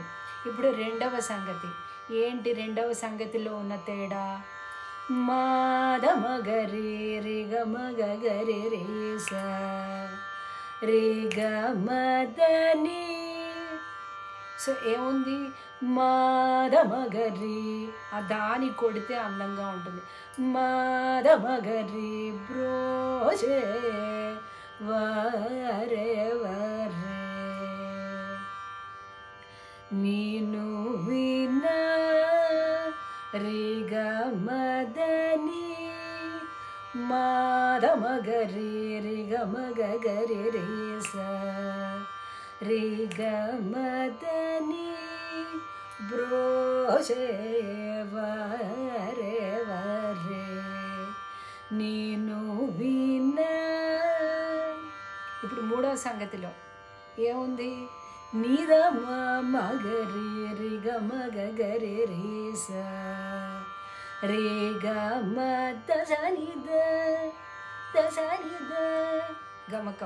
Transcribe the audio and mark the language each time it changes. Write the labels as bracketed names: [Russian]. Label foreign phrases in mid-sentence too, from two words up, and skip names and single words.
[Telugu] ఇప్పుడు రెండవ సంగతి ఏంటి, రెండవ సంగతిలో ఉన్న తేడా, మాద మగరి రిగ మగ గరి రే సా రిగ మదని. సో ఏముంది, మాద మగరి, ఆ దాని కొడితే అందంగా ఉంటుంది. మాద మగరి బ్రోచే వరే వరే నీను విన రిగ మదని మాద మగరి రిగ మగ గరి రే స రిగ మదని బ్రోషె వరె వరె నీను విన. ఇప్పుడు మూడవ సంగతిలో ఏముంది? నీద మగరి రిగ మగ గరి రే స రే గ మ దశనిద దశనిద గమకం.